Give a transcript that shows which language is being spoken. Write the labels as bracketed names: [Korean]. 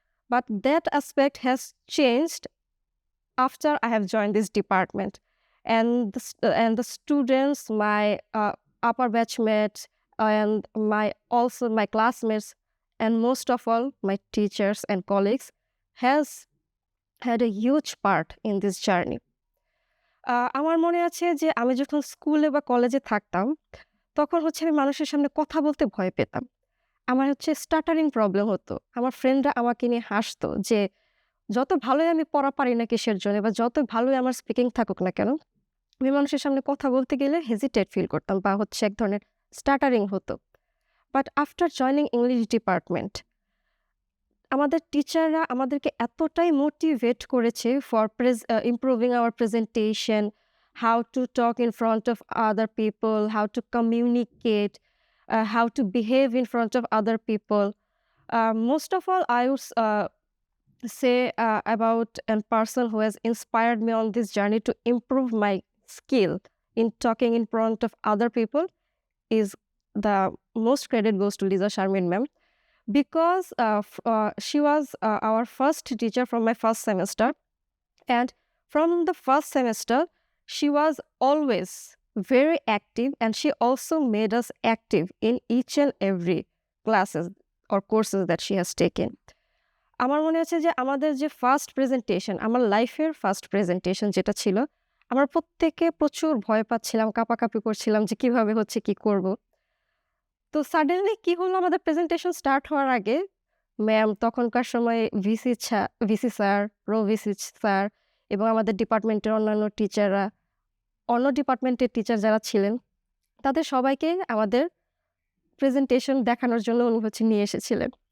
[English] But that aspect has changed after I have joined this department. And the students, my upper batchmates, and also my classmates, and most of all, my teachers and colleagues, has had a huge part in this journey. [Bangla] আমার মনে আছে যে আমি যখন স্কুলে বা কলেজে থাকতাম, তখন হচ্ছে আমি মানুষের সামনে কথা বলতে ভয় পেতাম। আমার হচ্ছে স্টাটারিং প্রবলেম হতো। আমার ফ্রেন্ডরা আমাকে নিয়ে হাসতো যে যত ভালোই আমি পড়া পারি না কিসের জন্য বা যত ভালোই আমার স্পিকিং থাকুক না কেন, আমি মানুষের সামনে কথা বলতে গেলে হেজিটেট ফিল করতাম বা হচ্ছে এক ধরনের স্টাটারিং হতো। [English] But after joining English department, আমাদের টিচাররা আমাদেরকে এতটাই মোটিভেট করেছে for improving our presentation, how to talk in front of other people, how to communicate, how to behave in front of other people. Most of all, I would say about a person who has inspired me on this journey to improve my skill in talking in front of other people is the most credit goes to Lisa Sharmin ma'am, because she was our first teacher from my first semester, and from the first semester she was always very active, and she also made us active in each and every classes or courses that she has taken. [Bangla] আমার মনে আছে যে আমাদের যে first presentation, আমার লাইফের first presentation যেটা ছিল, আমরা প্রত্যেকে প্রচুর ভয় পাচ্ছিলাম, কাঁপাকাঁপি করছিলাম যে কিভাবে হচ্ছে, কি করব। তো সাডেনলি কি হলো, আমাদের প্রেজেন্টেশন স্টার্ট হওয়ার আগে ম্যাম তখনকার সময়ে VC sir, pro VC sir এবং আমাদের ডিপার্টমেন্টের অন্যান্য টিচাররা, অন্য ডিপার্টমেন্টের টিচার যারা ছিলেন, তাদের সবাইকে আমাদের প্রেজেন্টেশন দেখানোর জন্য উনি হচ্ছে নিয়ে এসেছিলেন।